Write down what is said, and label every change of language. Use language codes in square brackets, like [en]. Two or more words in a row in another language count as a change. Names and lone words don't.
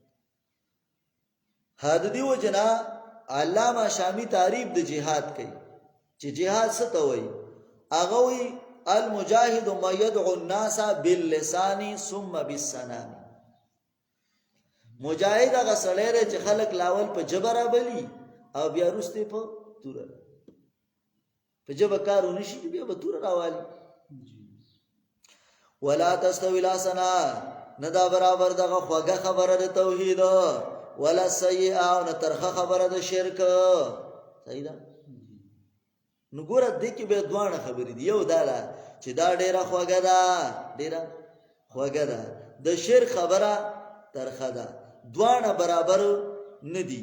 [ps] حد دی وجنا علامه شامی تعریف د جهاد کوي چې جهاد څه ته وایي، هغه وایي [ar] المجاهد ما يدعو الناس باللسان ثم بالسنان. [ps] مجاهد هغه سړی دی چې خلک لاول په ژبه رابلي او بیا وروسته په توره، په ژبه کار ونه شي بیا به توره راوالي. [ar] ولا تستوي الحسنه، [ps] نه دا برابر دغه خوږه خبره د توحید، [ar] ولا سیئه، [ps] او نه ترخه خبره د شرک. صحیح ده؟ نو ګوره دې کې به دوانه خبرې دي، یو دا ده چې دا ډېره خوږه ده، ډېره خوږه ده، د شرک خبره ترخه ده، دوانه برابر نه دي.